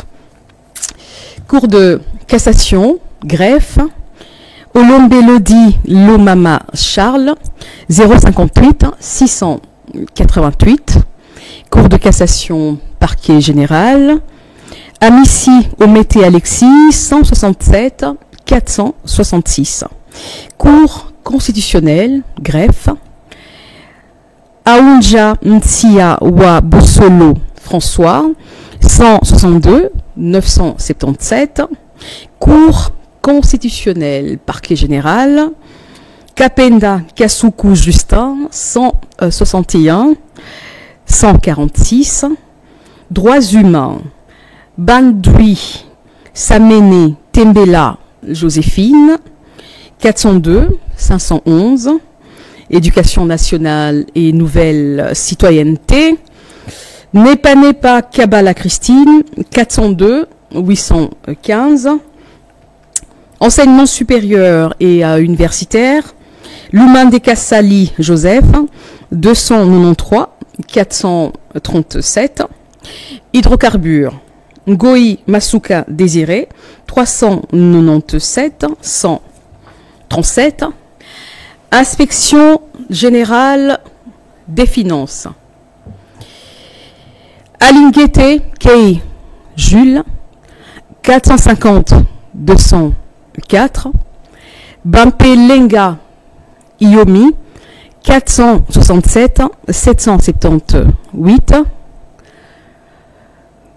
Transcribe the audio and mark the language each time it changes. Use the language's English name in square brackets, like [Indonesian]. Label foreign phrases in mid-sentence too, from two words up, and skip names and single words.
[French] Cour de cassation, greffe, Olombe Lodi Lomama Charles, 058 688. Cour de cassation, parquet général, Amici Omété Alexis, 167 466. Cour constitutionnelle, greffe, Aounja Ntia Wa Boussolo François, 162 977. Cour constitutionnelle, parquet général, Kapenda Kasuku Justin, 161 146. Droits humains, Bandoui Samene Tembela Joséphine, 402 511. Éducation nationale et nouvelle citoyenneté, Nepa Kabala Christine, 402 815. Enseignement supérieur et universitaire, Lumandeka Sali Joseph, 293 437. Hydrocarbures, Ngoi Masuka Désiré, 397 137. Inspection générale des finances, Alingete Kei Jules, 450 204. Bampe Lenga Iomi, 467 778.